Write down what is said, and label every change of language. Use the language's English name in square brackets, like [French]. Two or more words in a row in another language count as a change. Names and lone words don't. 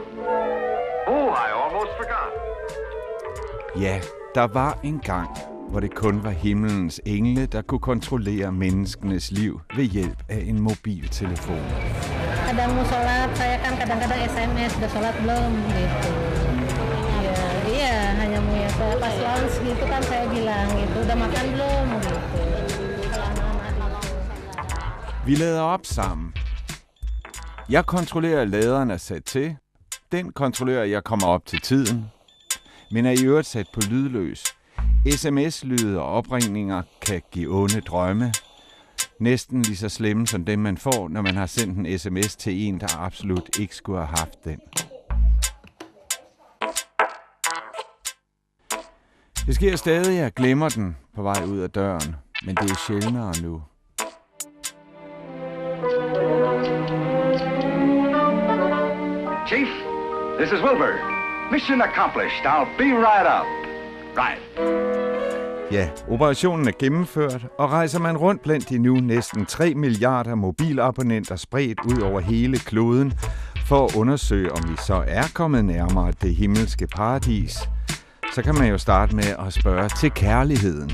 [English] Oh, I almost forgot. [Danish] Ja, der var en gang, hvor det kun var himmelens engle, der kunne kontrollere menneskenes liv ved hjælp af en mobiltelefon. [Indonesian] Kadang mau sholat, saya kan kadang-kadang SMS, udah sholat belum gitu. Iya, hanya mau ya pas lunch gitu kan saya bilang gitu, udah makan belum gitu. [Danish] Vi lader op sammen. Jeg kontrollerer, at laderen er sat til. Den kontrollerer, at jeg kommer op til tiden. Men er i øvrigt sat på lydløs. SMS-lyde og opringninger kan give onde drømme. Næsten lige så slemme som dem, man får, når man har sendt en sms til en, der absolut ikke skulle have haft den. Det sker stadig, at jeg glemmer den på vej ud af døren. Men det er sjældnere nu. [English] Chief, this is Wilbur. Mission accomplished. I'll be right up. Right. [Danish] Ja, operationen er gennemført, og rejser man rundt blandt de nu næsten 3 milliarder mobilabonnenter spredt ud over hele kloden, for at undersøge, om vi så er kommet nærmere det himmelske paradis, så kan man jo starte med at spørge til kærligheden.